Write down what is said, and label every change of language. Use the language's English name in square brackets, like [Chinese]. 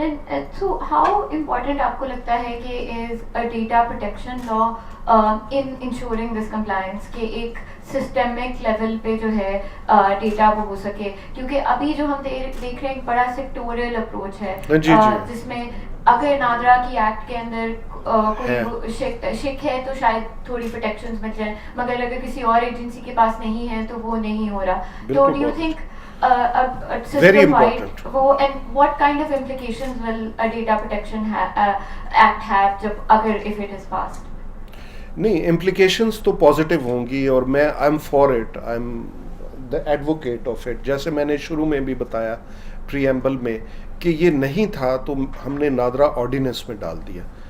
[Urdu] And so how important آپ کو لگتا ہے کہ [English] is a data protection law in ensuring this compliance [Urdu] کہ ایک سسٹمک لیول پہ جو ہے ڈیٹا وہ ہو سکے, کیونکہ ابھی جو ہم دیکھ رہے ہیں ایک بڑا سیکٹوریل اپروچ ہے جس میں اگر نادرا کی ایکٹ کے اندر کوئی شک ہے تو شاید تھوڑی پروٹیکشنز مل جائیں, مگر اگر کسی اور ایجنسی کے پاس نہیں ہے تو وہ نہیں ہو رہا. [English] تو do you think Very important. and what kind of implications will a data protection act have [Urdu] جب اگر [English] if it is passed؟ [Urdu] نہیں, امپلیکیشنس تو پازیٹیو ہوں گی, اور میں [English] I am for it, I am the advocate of it. [Urdu] جیسے میں نے شروع میں بھی بتایا پریمبل میں کہ یہ نہیں تھا تو ہم نے نادرا آرڈیننس میں ڈال دیا.